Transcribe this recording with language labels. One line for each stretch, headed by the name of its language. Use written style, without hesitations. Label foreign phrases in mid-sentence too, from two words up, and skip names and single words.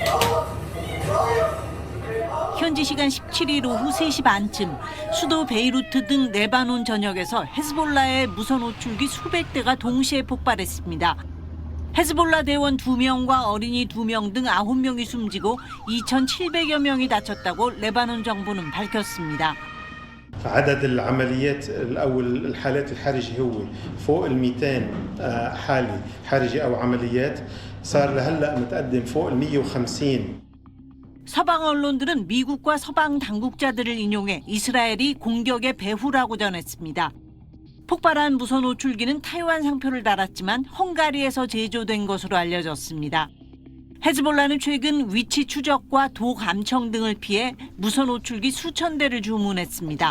Korean: 현지 시간 17일 오후 3시 반쯤 수도 베이루트 등 레바논 전역에서 헤즈볼라의 무선 호출기 수백 대가 동시에 폭발했습니다. 헤즈볼라 대원 2명과 어린이 2명 등 9명이 숨지고 2,700여 명이 다쳤다고 레바논 정부는 밝혔습니다.
Arabic: عدد العمليات أو الحالات الحرجة هو فوق ال 200 حالة حرجة أو عمليات صار لهلا متقدم فوق ال 150.
Korean: 서방 언론들은 미국과 서방 당국자들을 인용해 이스라엘이 공격의 배후라고 전했습니다. 폭발한 무선 호출기는 타이완 상표를 달았지만 헝가리에서 제조된 것으로 알려졌습니다. 헤즈볼라는 최근 위치 추적과 도 감청 등을 피해 무선 호출기 수천 대를 주문했습니다.